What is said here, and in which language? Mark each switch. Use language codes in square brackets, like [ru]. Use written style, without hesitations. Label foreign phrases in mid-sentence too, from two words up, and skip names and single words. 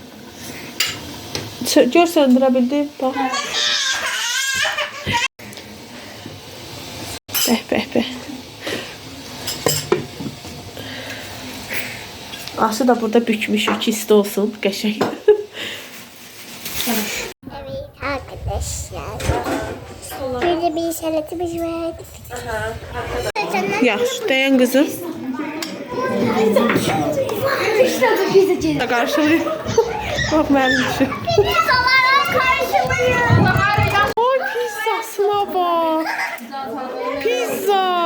[az] Gör söndürə bildim. Bax. Bəh. Aşı da burada bükmüşük ki isti olsun. Qəşəng. [tr] Evet arkadaşlar. Böyle bir salatımız var. [az] Yaxşı, dayan qızım. Qarşılıyor. Bax mənim üçün. [tr] Pizzalara karşılıyor. Oy pizzasına bak. Pizza.